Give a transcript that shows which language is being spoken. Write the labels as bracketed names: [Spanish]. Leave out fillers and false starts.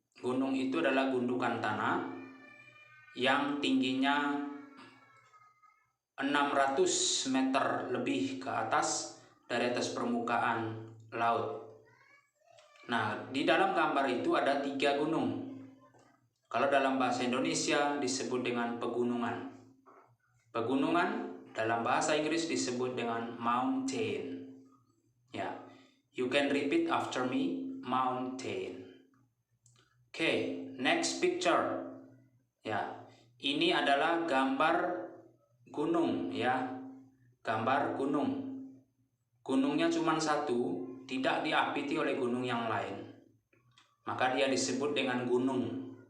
[Indonesian] Gunung itu adalah gundukan tanah yang tingginya 600 meter lebih ke atas dari atas permukaan laut. Nah, di dalam gambar itu ada 3 gunung. Kalau dalam bahasa Indonesia disebut dengan pegunungan. Pegunungan dalam bahasa Inggris disebut dengan mountain. [English] Ya, you can repeat after me, mountain. Okay, next picture. [Indonesian] Ya, ini adalah gambar gunung ya, gambar gunung. Gunungnya cuma satu, tidak diapiti oleh gunung yang lain, maka dia disebut dengan gunung.